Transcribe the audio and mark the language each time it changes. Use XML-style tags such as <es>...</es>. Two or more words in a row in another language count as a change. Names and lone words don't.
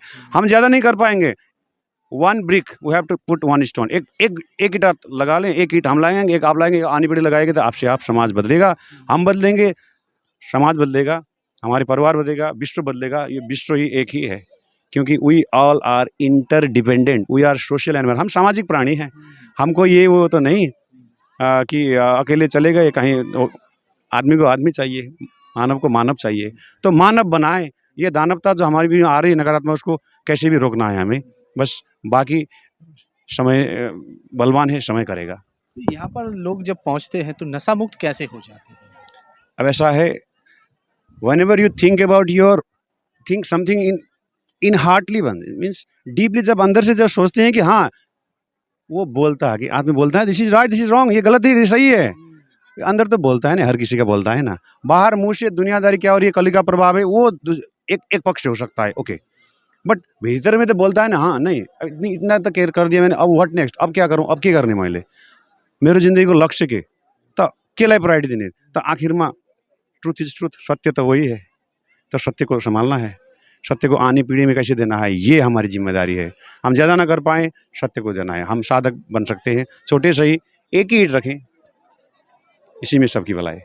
<hi>हम ज़्यादा नहीं कर पाएंगे। 1</hi> <en>brick we have to put 1 stone.</en> <hi>एक ईंट लगा लें, एक ईंट हम लाएंगे, एक आप लाएंगे, आनी पीढ़ी लगाएगी, तो आपसे आप समाज बदलेगा। हम बदलेंगे, समाज बदलेगा, हमारे परिवार बदलेगा, विश्व बदलेगा। ये विश्व ही एक ही है, क्योंकि</hi> <en>we all are interdependent, we are social animal.</en> <hi>हम सामाजिक प्राणी हैं। हमको ये वो तो नहीं कि अकेले चले गए कहीं। आदमी को आदमी चाहिए, मानव को मानव चाहिए। तो मानव बनाए। ये दानवता जो हमारी भी आ रही है नकारात्मक, उसको कैसे भी रोकना है हमें। बस बाकी समय बलवान है, समय करेगा। यहाँ पर लोग जब पहुँचते हैं तो नशा मुक्त कैसे हो जाते हैं? अब ऐसा है,</hi> <en>whenever you think about your think something in heartly one means deeply,</en> <hi>जब अंदर से जब सोचते हैं कि हाँ वो बोलता है कि आदमी बोलता है</hi> <en>this is right, this is wrong,</en> <hi>ये गलत है, ये सही है। अंदर तो बोलता है ना, हर किसी का बोलता है ना। बाहर मुंह से दुनियादारी क्या हो रही है, कली का प्रभाव है, वो एक एक पक्ष हो सकता है, ओके। बट भीतर में तो बोलता है ना, हाँ नहीं इतना तो केयर कर दिया मैंने, अब</hi> <en>what next,</en> <hi>अब क्या करूँ, अब क्या करने</hi> <ne>मैले मेरो जिंदगी को लक्ष्य के तो केलाई प्रायोरिटी दिने</ne> <hi>तो आखिर में</hi> <en>truth is truth,</en> <hi>सत्य तो वही है। तो सत्य को संभालना है, सत्य को आने पीढ़ी में कैसे देना है, ये हमारी जिम्मेदारी है। हम ज़्यादा ना कर पाएँ, सत्य को देना है। हम साधक बन सकते हैं, छोटे से ही, एक ही ईंट रखें, इसी में सबकी भलाई है।</hi>